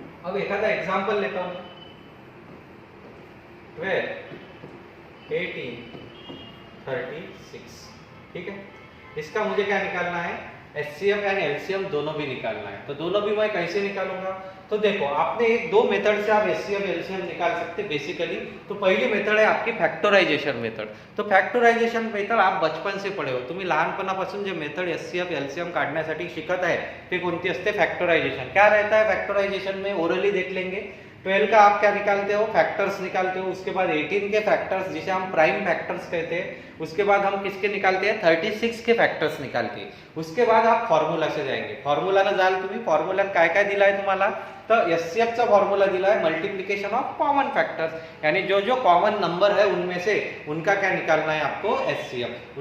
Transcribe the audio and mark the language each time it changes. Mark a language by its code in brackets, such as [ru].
[hi] अब एखादा एग्जांपल लेता हूं, 12 18 36। ठीक है, इसका मुझे क्या निकालना है, एचसीएफ एंड एलसीएम दोनों भी निकालना है। तो दोनों भी मैं कैसे निकालूंगा, तो देखो आपने एक दो मेथड से आप एचसीएफ एलसीएम निकाल सकते बेसिकली। तो पहली मेथड है आपकी फॅक्टरायझेशन मेथड। तो फॅक्टरायझेशन मेथड आप बचपन से पढ़े हो, [mr] तुम्ही लहानपणापासून जे मेथड एचसीएफ एलसीएम काढण्यासाठी शिकत आहे ते कोणती असते, फॅक्टरायझेशन। [hi] क्या रहता है फॅक्टरायझेशन में, ओरली देख लेंगे। 12 का आप क्या निकालते हो, फैक्टर्स निकालते हो। उसके बाद 18 के फैक्टर्स, जिसे हम प्राइम फैक्टर्स कहते हैं। उसके बाद हम किसके निकालते हैं, 36 के फॅक्टर्स निकालते हैं। उसके बाद आप फॉर्म्युला से जाएंगे। [mr] फॉर्म्युला जाल तुम्ही, फॉर्म्युल्यात काय काय दिला आहे तुम्हाला, तर एचसीएफ चा फॉर्मूला दिला [hi] है मल्टीप्लिकेशन ऑफ कॉमन फैक्टर्स, यानी जो जो कॉमन नंबर है उनमें से उनका क्या निकालना है आपको, एचसीएफ।